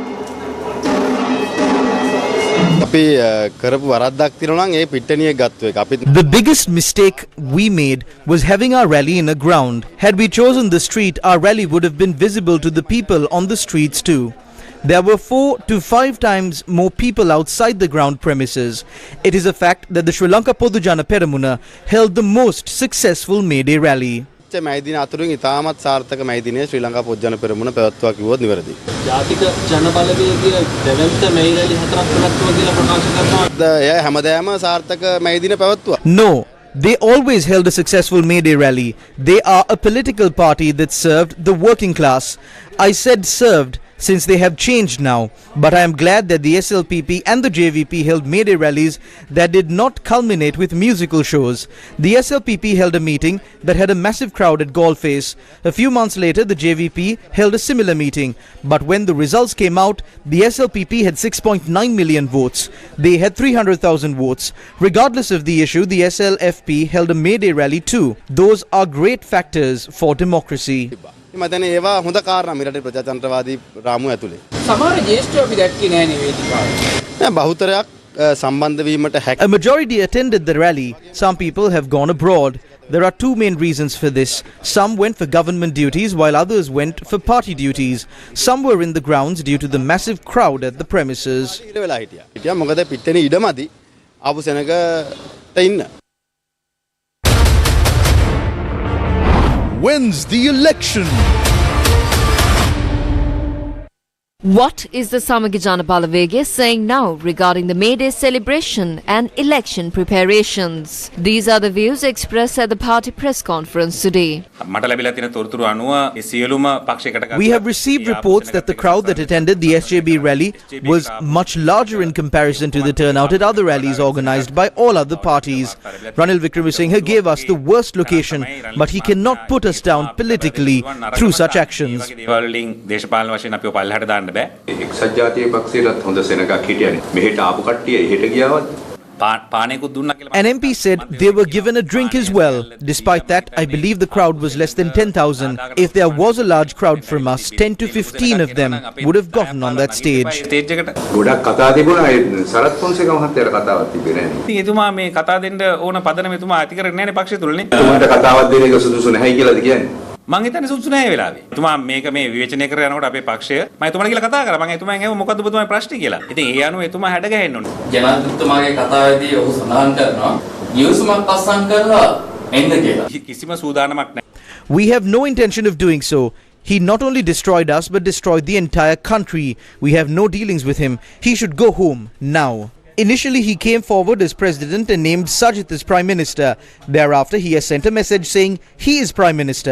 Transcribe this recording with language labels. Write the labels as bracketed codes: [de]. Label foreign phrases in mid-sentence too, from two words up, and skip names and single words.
[en] The biggest mistake we made was having our rally in a ground. Had we chosen the street, our rally would have been visible to the people on the streets too. There were 4 to 5 times more people outside the ground premises. It is a fact that the Sri Lanka Pudujana Peramuna held the most successful MayDay rally. [si] මයිදින අතුරින් ඉතාමත් සාර්ථක මයිදිනේ ශ්‍රී ලංකා පොදුජන පෙරමුණ පැවැත්වුවා කිව්වොත් නිවැරදියි. ජාතික ජනබලවේගයේ දෙවන්ත මෙයි රැලි හතරක් පැවැත්වුවා කියලා ප්‍රකාශ කරනවා. එය හැමදාම සාර්ථක මයිදින පැවැත්වුවා. [en] No, they always held a successful MayDay rally. They are a political party that served the working class. I said served since they have changed now, but I am glad that the SLPP and the JVP held MayDay rallies that did not culminate with musical shows. The SLPP held a meeting that had a massive crowd at Galface. A few months later, the JVP held a similar meeting, but when the results came out, the SLPP had 6.9 million votes. They had 300,000 votes. Regardless of the issue, the SLFP held a MayDay rally too. Those are great factors for democracy. [si] මතන ඒවා හොඳ කාරණා මෙරට ප්‍රජාතන්ත්‍රවාදී රාමුව ඇතුලේ. සමහර ජ්‍යෙෂ්ඨයෝ අපි දැක්කේ නෑනේ වේදිකාවේ. බහුතරයක් සම්බන්ධ වීමට හැකි. [en] A majority attended the rally. Some people have gone abroad. There are 2 main reasons for this. Some went for government duties while others went for party duties. Some were in the grounds due to the massive crowd at the premises. [si] වෙලා හිටියා. හිටියා මොකද පිටේනේ ඉඩමදි ආපු සෙනගට ඉන්න. [en] Wins the election. What is the Samagijana Balavege saying now regarding the MayDay celebration and election preparations? These are the views expressed at the party press conference today. We have received reports that the crowd that attended the SJB rally was much larger in comparison to the turnout at other rallies organized by all other parties. Ranil Wickremesinghe gave us the worst location, but he cannot put us down politically through such actions. [si] එක්සත් ජාතික පක්ෂයටත් හොඳ සෙනගක් හිටියනේ. මෙහෙට ආපු කට්ටිය එහෙට ගියාවත් [en] An MP said they were given a drink as well. Despite that, I believe the crowd was less than 10,000. If there was a large crowd from us, 10 to 15 of them would have gotten on that stage. [si] ගොඩක් කතා තිබුණා. සරත් ෆොන්සේකා මහත්තයාට කතාවක් තිබුණේ නැහැ. ඉතින් එතුමා මේ කතා දෙන්න ඕන පදනම එතුමා ඇති කරන්නේ නැහැනේ පක්ෂය තුලනේ. එතුමාට කතාවක් දෙන එක සුදුසු නැහැයි කියලාද කියන්නේ? මං හිතන්නේ සුදුසු නැහැ ඒ වෙලාවේ. එතුමා මේක මේ විවේචනය කරගෙන යනකොට අපේ පක්ෂය මම එතුමාට කියලා කතා කරා. මම එතුමාගෙන් ඇහුවා මොකද්ද ඔබතුමාගේ ප්‍රශ්නේ කියලා. ඉතින් ඒ අනුව එතුමා හැඩ ගැහෙන්න ඕනේ. ජනාධිපතිතුමාගේ කතාවේදී ඔහු සඳහන් කරනවා ගිවිසුමක් අත්සන් කරලා එන්න කියලා. කිසිම සූදානමක් නැහැ. [en] We have no intention of doing so. He not only destroyed us but destroyed the entire country. We have no dealings with him. He should go home now. Initially, he came forward as president and named Sajit as prime minister. Thereafter, he has sent a message saying he is prime minister.